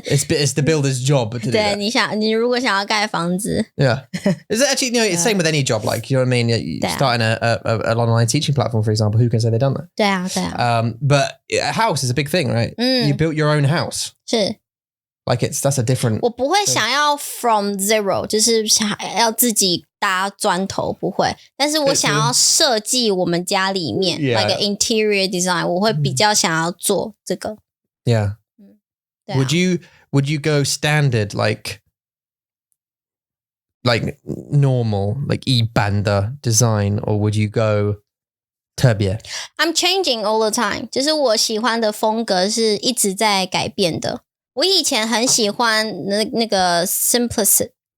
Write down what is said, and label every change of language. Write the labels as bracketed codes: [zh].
[en] it's the builder's job to do [zh] 对 [en] that. [zh] 你如果想要盖房子 [en] Yeah. Is it actually, it's same with any job, like, you know what I mean? You starting an online teaching platform, for example, who can say they've done that? [zh] 对啊 [en] But a house is a big thing, right? You built your own house. [zh] 是 [en] Like that's a different... [zh] 我不会想要 [en] from zero [zh] 就是想要自己搭砖头不会，但是我想要设计我们家里面 [en] like an interior design [zh] 我会比较想要做这个 [en] Yeah. Would you go standard like normal like [zh] 一般的 [en] design or would you go [zh] 特別 [en] I'm changing all the time [zh] 就是我喜欢的风格是一直在改变的。我以前很喜欢那个 simplicity